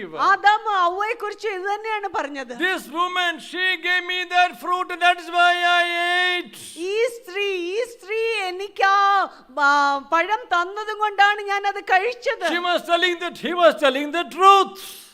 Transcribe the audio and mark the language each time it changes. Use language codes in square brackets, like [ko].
[ml] Adam ഹവ്വയെ കുറിച്ച് ഇത് തന്നെയാണ് പറഞ്ഞത്. [en] This woman, she gave me that fruit, that is why I ate. [ml] ഈ സ്ത്രീ എനിക്ക് ആ പഴം തന്നതും കൊണ്ടാണ് ഞാൻ അത് കഴിച്ചത്. [en] She was telling that he was telling the truth.